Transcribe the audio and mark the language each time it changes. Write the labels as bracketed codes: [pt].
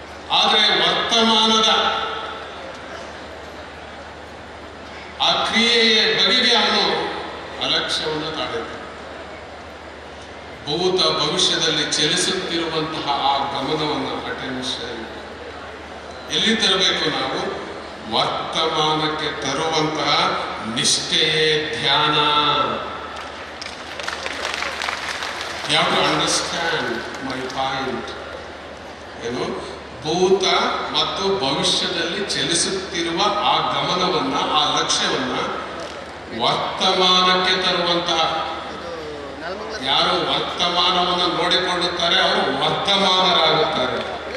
[kn] ಆದರೆ ವರ್ತಮಾನದ ಆ ಕ್ರಿಯೆಯ ಬಗೆಗೆ ಅವನು ಅಲಕ್ಷ್ಯವನ್ನು ತಾಳುತ್ತಾನೆ. ಭೂತ ಭವಿಷ್ಯದಲ್ಲಿ ಚಲಿಸುತ್ತಿರುವಂತಹ ಆ ಗಮನವನ್ನು, ಅಟೆನ್ಷನ್ ಎಲ್ಲಿ ತರಬೇಕು? ನಾವು ವರ್ತಮಾನಕ್ಕೆ ತರುವಂತಹ ನಿಷ್ಠೆಯೇ ಧ್ಯಾನ. [en] You have to understand my point. [kn] ಏನು? ಭೂತ ಮತ್ತು ಭವಿಷ್ಯದಲ್ಲಿ ಚಲಿಸುತ್ತಿರುವ ಆ ಗಮನವನ್ನ, ಆ ಲಕ್ಷ್ಯವನ್ನ ವರ್ತಮಾನಕ್ಕೆ ತರುವಂತಹ, ಯಾರು ವರ್ತಮಾನವನ್ನು ನೋಡಿಕೊಳ್ಳುತ್ತಾರೆ ಅವರು ವರ್ಧಮಾನರಾಗುತ್ತಾರೆ.